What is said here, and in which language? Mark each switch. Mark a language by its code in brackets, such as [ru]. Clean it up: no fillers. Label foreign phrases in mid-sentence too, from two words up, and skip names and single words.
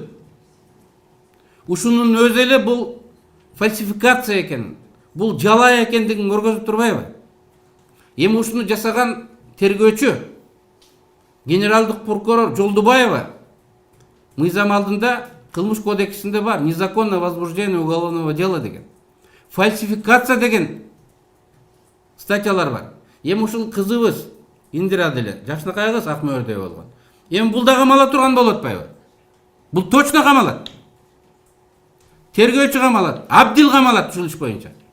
[ky] Ушунун өзү эле бул фальсификация экен, бул жалаа экендигин көргөзүп турбайбы? Эми ушуну жасаган тергөөчү, генералдык прокурор Жолдубаева мыйзам алдында кылмыш кодексинде бар, [ru] незаконное возбуждение уголовного дела деген. [ky] Фальсификация деген статьялар бар. Эми ушул кызыбыз Индира деле, жакшынакай кыз ак мөөрдөй болгон. Эми бул да камала турган болуп атпайбы? Бул точно камалат. Тергөөчү камалат, Абдил камалат ушул иш боюнча.